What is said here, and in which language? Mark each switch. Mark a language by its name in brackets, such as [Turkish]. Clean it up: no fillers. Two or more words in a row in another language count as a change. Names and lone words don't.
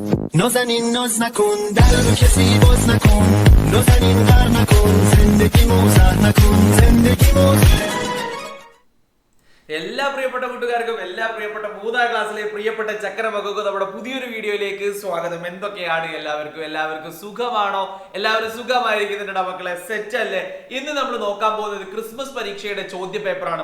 [Persian] نازنین ناز نکن در رو کسی باز نکن نازنین غر نکن زندگی موزه نکن زندگی موزه [Malayalam] എല്ലാ പ്രിയപ്പെട്ട കൂട്ടുകാർക്കും എല്ലാ പ്രിയപ്പെട്ട 3ാം ക്ലാസ്സിലെ പ്രിയപ്പെട്ട ചക്രമക്കൾക്കും നമ്മുടെ പുതിയൊരു വീഡിയോയിലേക്ക് സ്വാഗതം. എന്തൊക്കെയാണ് എല്ലാവർക്കും സുഖമാണോ? എല്ലാവരും സുഖമായിരിക്കുന്നുണ്ട് മക്കളെ, സെറ്റ് അല്ലേ? ഇന്ന് നമ്മൾ നോക്കാൻ പോകുന്നത് ക്രിസ്മസ് പരീക്ഷയുടെ ചോദ്യ പേപ്പറാണ്.